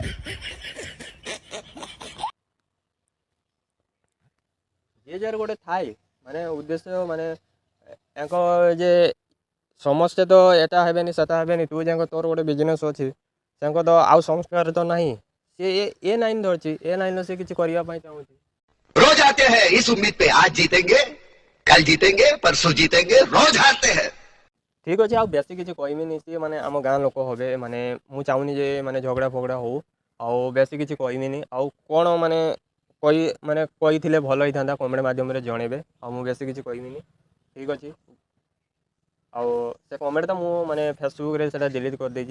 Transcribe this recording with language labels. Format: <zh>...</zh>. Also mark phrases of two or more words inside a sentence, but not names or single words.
<or>ଯିଏ ଯାହାର ଗୋଟେ ଥାଏ ମାନେ ଉଦ୍ଦେଶ୍ୟ, ମାନେ ୟାଙ୍କ ଯେ ସମସ୍ତେ ତ ଏଟା ହେବେନି ସେଟା ହେବେନି, ତୁ ଯାକ ତୋର ଗୋଟେ ବିଜନେସ୍ ଅଛି, ତାଙ୍କ ତ ଆଉ ସଂସ୍କାର ତ ନାହିଁ। ସେ ଏ ଲାଇନ୍ ଧରିଛି, ଏ ଲାଇନ୍ର ସେ କିଛି କରିବା ପାଇଁ ଚାହୁଁଛି।</or> <hi>रोज आते हैं इस उम्मीद पे आज जीतेंगे कल जीतेंगे परसों जीतेंगे रोज हारते हैं।</hi> <or>ଠିକ୍ ଅଛି, ଆଉ ବେଶୀ କିଛି କହିବିନି। ସିଏ ମାନେ ଆମ ଗାଁ ଲୋକ ହେବେ, ମାନେ ମୁଁ ଚାହୁଁନି ଯେ ମାନେ ଝଗଡ଼ା ଫଗଡ଼ା ହଉ, ଆଉ ବେଶୀ କିଛି କହିବିନି। ଆଉ କ'ଣ ମାନେ କହିଥିଲେ ଭଲ ହେଇଥାନ୍ତା, କମେଣ୍ଟ ମାଧ୍ୟମରେ ଜଣେଇବେ। ଆଉ ମୁଁ ବେଶୀ କିଛି କହିବିନି, ଠିକ୍ ଅଛି। ଆଉ ସେ କମେଣ୍ଟ ତ ମୁଁ ମାନେ ଫେସବୁକ୍ରେ ସେଇଟା ଡିଲିଟ୍ କରିଦେଇଛି।</or>